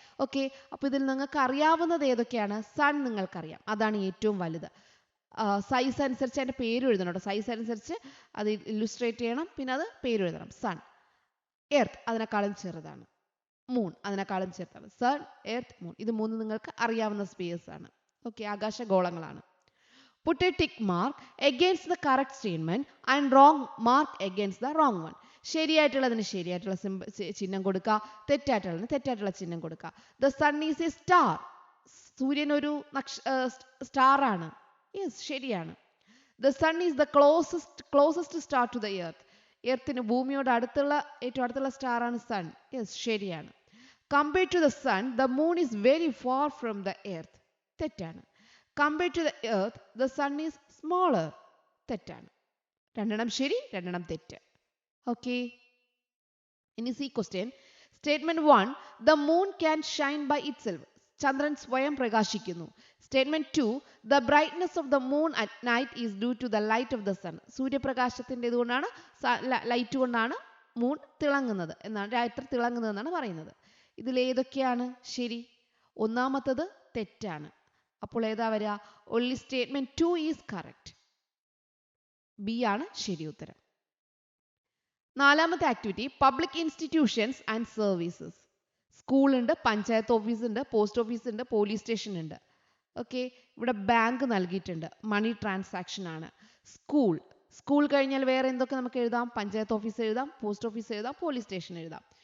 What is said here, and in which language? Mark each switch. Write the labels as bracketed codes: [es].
[ml] Okay. അപ്പോൾ ഇതിൽ നിങ്ങൾക്ക് അറിയാവുന്നത് ഏതൊക്കെയാണ്? സൺ നിങ്ങൾക്കറിയാം, അതാണ് ഏറ്റവും വലുത്. സൈസ് അനുസരിച്ച് അതിൻ്റെ പേര് എഴുതണം കേട്ടോ. സൈസ് അനുസരിച്ച് അത് ഇല്ലുസ്ട്രേറ്റ് ചെയ്യണം. പിന്നെ അത് പേര് എഴുതണം. സൺ, എർത്ത് അതിനേക്കാളും ചെറുതാണ്. മൂൺ അതിനേക്കാളും ചെറുതാണ്. സൺ, എർത്ത്, മൂൺ ഇത് മൂന്ന് നിങ്ങൾക്ക് അറിയാവുന്ന സ്പേസ് ആണ്. Okay, ആകാശഗോളങ്ങളാണ്. [en] Put a tick mark against the correct statement and wrong mark against the wrong one. [ml] ശരിയായിട്ടുള്ളതിന് ശരിയായിട്ടുള്ള ചിഹ്നം കൊടുക്കുക, തെറ്റായിട്ടുള്ളതിന് തെറ്റായിട്ടുള്ള ചിഹ്നം കൊടുക്കുക. [en] The sun is a star. [ml] സൂര്യൻ ഒരു സ്റ്റാർ ആണ്. യെസ്, ശരിയാണ്. [en] The sun is the closest star to the earth. [ml] എർത്തിന് ഭൂമിയോട് ഏറ്റവും അടുത്തുള്ള സ്റ്റാർ ആണ് സൺ. യെസ്, ശരിയാണ്. [en] Compared to the sun, the moon is very far from the earth. [ml] തെറ്റാണ്. [en] Compared to the earth, the sun is smaller. [ml] തെറ്റാണ്. രണ്ടെണ്ണം ശരി, രണ്ടെണ്ണം തെറ്റ്. Okay. ഇനി C question. [en] Statement 1, the moon can shine by itself. [ml] ചന്ദ്രൻ സ്വയം പ്രകാശിക്കുന്നു. [en] Statement 2, the brightness of the moon at night is due to the light of the sun. [ml] സൂര്യപ്രകാശത്തിന്റെ ഇതുകൊണ്ടാണ്, light കൊണ്ടാണ് മൂൺ തിളങ്ങുന്നത് എന്നാണ്, രാത്രി തിളങ്ങുന്നത് എന്നാണ് പറയുന്നത്. ഇതിലേതൊക്കെയാണ് ശരി? ഒന്നാമത്തത് തെറ്റാണ്. അപ്പോൾ ഏതാ വരിക? [en] only statement 2 is correct. [ml] B ആണ് ശരി ഉത്തരം. [en] നാലാമത്തെ activity, public institutions and services. [ml] School ഉണ്ട്, പഞ്ചായത്ത് ഓഫീസ് ഉണ്ട്, പോസ്റ്റ് ഓഫീസ് ഉണ്ട്, പോലീസ് സ്റ്റേഷൻ ഉണ്ട്. ഓക്കെ, ഇവിടെ ബാങ്ക് നൽകിയിട്ടുണ്ട്, മണി ട്രാൻസാക്ഷൻ ആണ്. സ്കൂൾ കഴിഞ്ഞാൽ വേറെ എന്തൊക്കെ നമുക്ക് എഴുതാം? പഞ്ചായത്ത് ഓഫീസ് എഴുതാം, പോസ്റ്റ് ഓഫീസ് എഴുതാം, പോലീസ് സ്റ്റേഷൻ എഴുതാം.